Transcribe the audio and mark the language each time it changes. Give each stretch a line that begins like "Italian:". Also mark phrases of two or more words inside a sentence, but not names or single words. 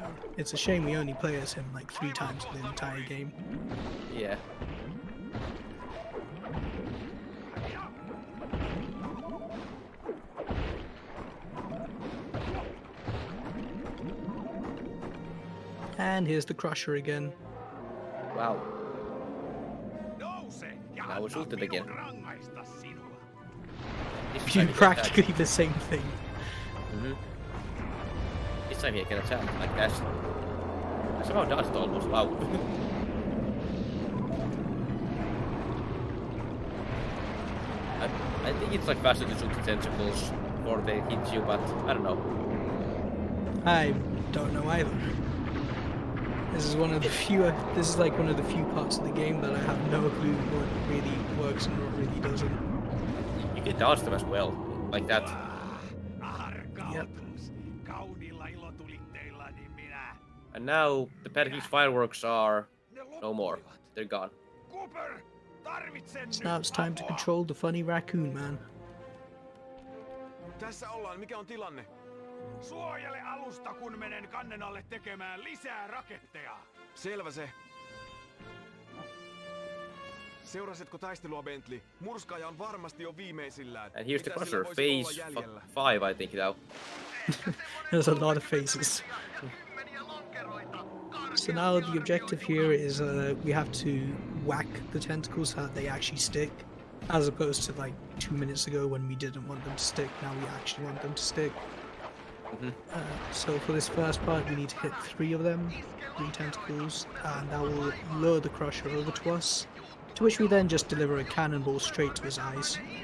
English: It's a shame we only play as him like 3 times in the entire game. Yeah. And here's the Crusher again. Wow.
Finnish: Nouse ja
English: Now we shoot it again.
Finnish: rangaista sinua.
English: This Do time he can practically the same thing. attack. This time he can attack like that. I somehow dodged almost. Wow. I think it's like faster to shoot the tentacles before they hit you, but I don't know. I don't know either. This is one of the few. This is like one of the few parts of the game that I have no clue what really works and what really doesn't. You can dodge them as well, like that.
Finnish: Arkautus. Kauniilla ilotulitteillani minä.
English: And now the Panic's fireworks are no more. They're gone.
Finnish: Cooper, tarvitsen
English: So
Finnish: nyt
English: now it's time to
Finnish: apua.
English: control the funny raccoon man.
Finnish: Tässä ollaan, mikä on tilanne? Suojele alusta, kun menen kannen alle tekemään lisää raketteja. Selvä se. Seurasitko taistelua, Bentley? Murskaaja on varmasti jo viimeisillään.
English: And here's the
Finnish: Mitä
English: Crusher,
Finnish: sillä voisi
English: phase
Finnish: olla jäljellä?
English: 5 I think now. There's a lot of faces. So now the objective here is we have to whack the tentacles so that they actually stick, as opposed to like 2 minutes ago when we didn't want them to stick. Now we actually want them to stick. So for this first part, we need to hit 3 of them, 3 tentacles, and that will lure the Crusher over to us, to which we then just deliver a cannonball straight to his eyes.